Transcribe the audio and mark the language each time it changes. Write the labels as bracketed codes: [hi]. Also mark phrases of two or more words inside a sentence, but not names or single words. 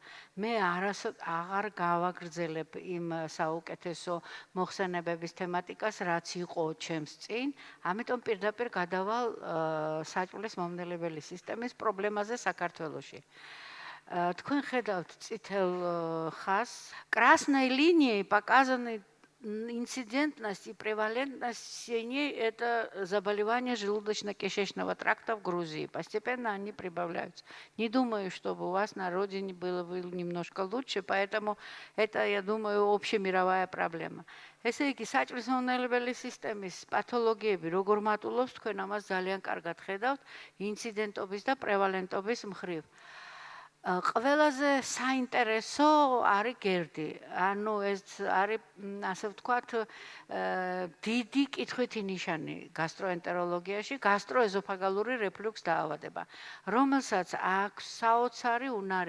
[ka] მე აღარ გავაგრძელებ იმ საუკეთესო მოხსენებების თემატიკას, რაც იყო ჩემს წინ, ამიტომ პირდაპირ გადავალ საჭმლის მომნელებელი სისტემის პრობლემაზე საქართველოში. Თქვენ ხედავთ წითელ ხაზს. [ru] Красной линией показаны инцидентность и превалентность синей – это заболевания желудочно-кишечного тракта в Грузии. Постепенно они прибавляются. Не думаю, чтобы у вас на родине было немножко лучше, поэтому это, я думаю, общемировая проблема. [ka] ესე იგი, საჭმლის მომნელებელი სისტემის პათოლოგიები როგორ მატულობს, თქვენ ამას ძალიან კარგად ხედავთ ინციდენტობის და პრევალენტობის მხრივ. Ყველაზე საინტერესო არის გერდი. ანუ ეს არის, ასე ვთქვათ, დიდი კითხვითი ნიშანი გასტროენტეროლოგიაში, გასტროეზოფაგალური რეფლუქს დაავადება, რომელსაც აქვს საოცარი უნარი.